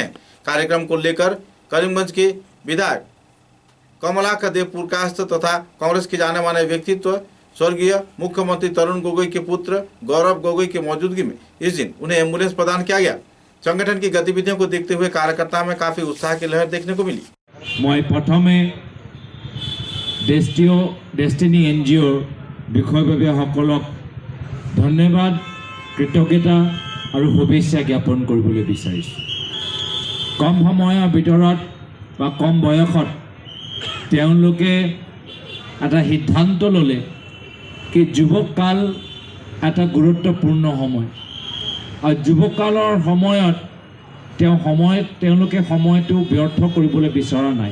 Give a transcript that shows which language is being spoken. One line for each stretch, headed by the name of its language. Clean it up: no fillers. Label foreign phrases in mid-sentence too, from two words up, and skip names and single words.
Hindi: कार्यक्रम को लेकर करीमगंज के विधायक कमलाकर देव पुरकास्त तथा कांग्रेस के जाने माने व्यक्तित्व स्वर्गीय मुख्यमंत्री तरुण गोगोई के पुत्र गौरव गोगोई की मौजूदगी में इस दिन उन्हें एम्बुलेंस प्रदान किया गया। संगठन की गतिविधियों को देखते हुए कार्यकर्ताओं में काफी उत्साह की लहर देखने को मिली।
Assamese: মই প্ৰথমে ডেষ্টিনী এনজিওৰ বিষয়ববীয়াসকলক ধন্যবাদ, কৃতজ্ঞতা আৰু শুভেচ্ছা জ্ঞাপন কৰিবলৈ বিচাৰিছোঁ। কম সময়ৰ ভিতৰত বা কম বয়সত তেওঁলোকে এটা সিদ্ধান্ত ল'লে কি যুৱকাল এটা গুৰুত্বপূৰ্ণ সময়, আৰু যুৱকালৰ সময়ত তেওঁলোকে সময়টো ব্যৰ্থ কৰিবলৈ বিচৰা নাই।